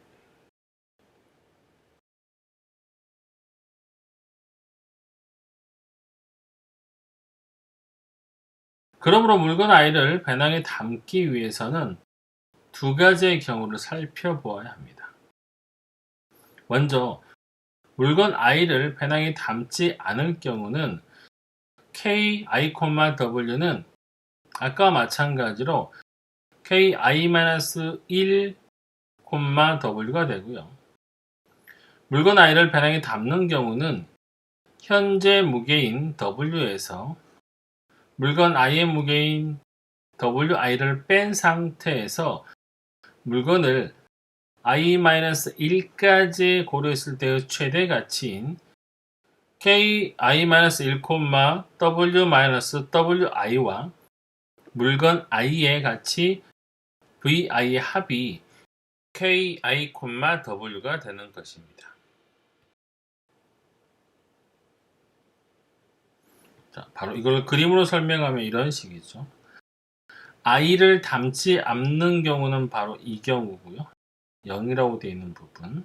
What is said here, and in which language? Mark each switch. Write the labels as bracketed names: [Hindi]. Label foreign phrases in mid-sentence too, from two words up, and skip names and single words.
[Korean] 그러므로 물건 i를 배낭에 담기 위해서는 두 가지의 경우를 살펴보아야 합니다. 먼저 물건 i를 배낭에 담지 않을 경우는 ki,w는 아까와 마찬가지로 ki-1,w가 되고요. 물건 i를 배낭에 담는 경우는 현재 무게인 w에서 물건 i의 무게인 wi를 뺀 상태에서 물건을 i-1까지 고려했을 때의 최대 가치인 ki-1,w-wi와 물건 i의 가치 vi의 합이 ki,w가 되는 것입니다. 자, 바로 이걸 그림으로 설명하면 이런 식이죠. i를 담지 않는 경우는 바로 이 경우고요. 0이라고 되어 있는 부분.